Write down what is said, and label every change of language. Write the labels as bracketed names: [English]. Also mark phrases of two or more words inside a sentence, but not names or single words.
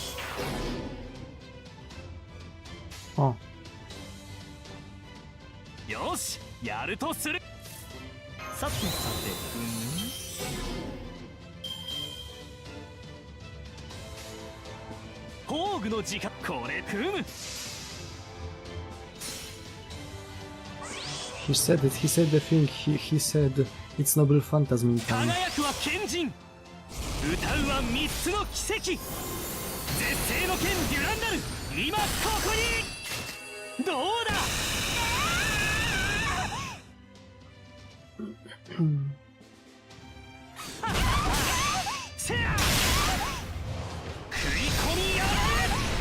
[Japanese] O. よし、やるとする。さてさて、工具の時間、これ組む。 [English] He said it. He said the thing. He said it's noble phantasm time. [Japanese] 輝くは賢人、歌うは三つの奇跡。絶世の剣デュランダル、今ここに。どうだ。せや。食い込みやがれ。